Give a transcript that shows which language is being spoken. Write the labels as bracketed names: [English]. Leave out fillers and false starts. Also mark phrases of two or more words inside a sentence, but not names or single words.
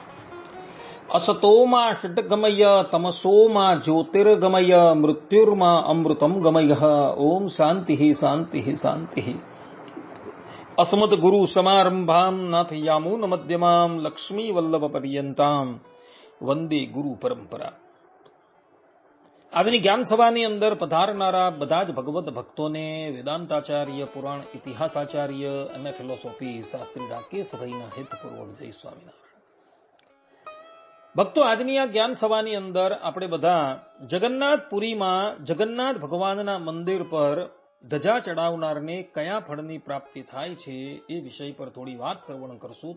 [Sanskrit] असतो मा षट्गमय तमसो मा ज्योतिर्गमय मृत्युर्मा अमृतं गमय। ओम शांति शांति शांति। अस्मद् गुरु समारंभां नाथयामून मध्यमां लक्ष्मी वल्लभ पर्यंतां वंदे गुरु परंपरा। [Gujarati] આજની જ્ઞાન સભાની અંદર પધારનારા બધા જ ભગવત ભક્તોને વેદાંતાચાર્ય, પુરાણ ઇતિહાસાચાર્ય, [English] MA philosophy [Gujarati] શાસ્ત્રી રાકેશભાઈના હિતપૂર્વક જય સ્વામિનારાયણ. ભક્તો, આજની આ જ્ઞાન સભાની અંદર આપણે બધા જગન્નાથપુરીમાં જગન્નાથ ભગવાનના મંદિર પર ધજા ચડાવનારને કયા ફળની પ્રાપ્તિ થાય છે એ વિષય પર થોડી વાત શ્રવણ કરશું.